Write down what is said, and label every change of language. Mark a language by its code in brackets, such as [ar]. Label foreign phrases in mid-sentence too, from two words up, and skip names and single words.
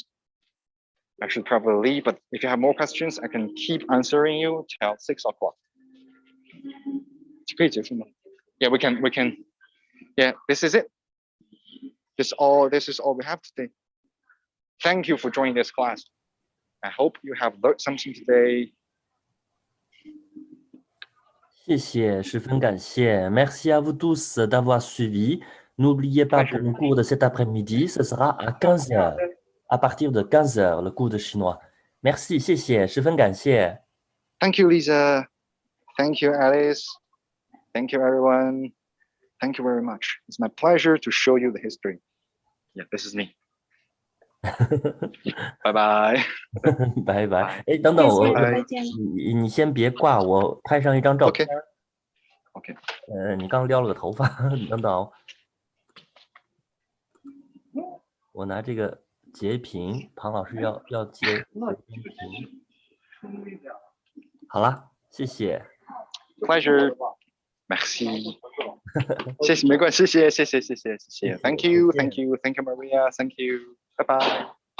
[en] I should probably leave, but if you have more questions, I can keep answering you till 6 o'clock. Yeah, we can. Yeah, this is it. This is all we have today. Thank you for joining this class. I hope you have learned something today. [zh] 谢谢，十分感谢。 [fr] Merci à vous tous d'avoir suivi. N'oubliez pas que le cours de cet après-midi, ce sera à 15 heures. À partir de 15 heures, le cours de chinois. Merci, [zh] 谢谢，十分感谢。 [en] Thank you, Lisa. Thank you, Alice. Thank you, everyone. Thank you very much. It's my pleasure to show you the history. Yeah, this is me. [zh] 拜拜。拜拜。哎，等等，再见。你先别挂，我拍上一张照片。 OK。你刚撩了个头发，等等，我拿这个截屏，庞老师要截屏。好了，谢谢。 [en] Pleasure. Merci. [zh] 谢谢，没关系，谢谢。 [en] Thank you, Maria. Thank you. Bye bye.